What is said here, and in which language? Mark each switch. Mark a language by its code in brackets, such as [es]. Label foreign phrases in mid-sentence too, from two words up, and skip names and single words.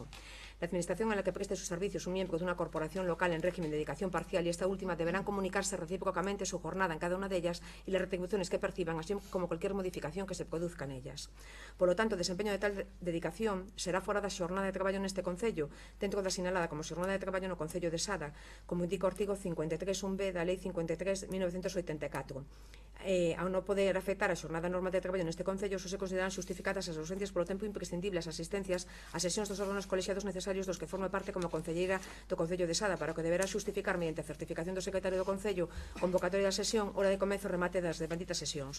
[es] La Administración en la que preste sus servicios un miembro de una corporación local en régimen de dedicación parcial y esta última deberán comunicarse recíprocamente su jornada en cada una de ellas y las retribuciones que perciban, así como cualquier modificación que se produzca en ellas. Por lo tanto, [gl] o desempeño de tal dedicación será fora da xornada de traballo neste Concello, dentro da sinalada como xornada de traballo no Concello de Sada, como indica o artigo 53.1b da Lei 53/1984. Ao non poder afectar a xornada normal de traballo neste Concello, só se consideran xustificadas as ausencias polo tempo imprescindible as asistencias ás sesións dos órganos colexiados necesarios dos que forme parte como concelleira do Concello de Sada, para o que deberá xustificar mediante certificación do secretario do Concello convocatoria da sesión, hora de comezo e remate das devanditas sesións.